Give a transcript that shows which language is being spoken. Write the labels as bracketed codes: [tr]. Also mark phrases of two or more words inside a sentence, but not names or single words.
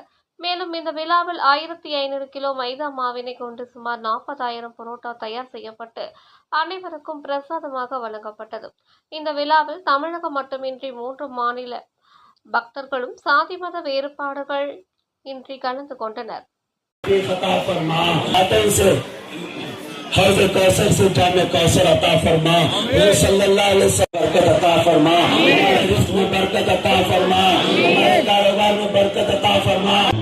[ta] மேலும் இந்த விழாவில் 1500 கிலோ மைதா மாவினை கொண்டு சுமார் 40,000 புரோட்டா தயார் செய்யப்பட்டு அனைவருக்கும் பிரசாதமாக வழங்கப்பட்டது. இந்த விழாவில் தமிழகம் மட்டுமின்றி 3 மாநில பக்தர்களும் சாதி மத வேறுபாடுகள் இன்றி கலந்து கொண்டனர். [ur] حضرت کوثر سے جامِ کوثر عطا فرما, [ar] صلى الله عليه وسلم [ur] برکت عطا فرما، ہمارے رزق میں برکت عطا فرما، ہمارے کاروبار میں برکت عطا فرما.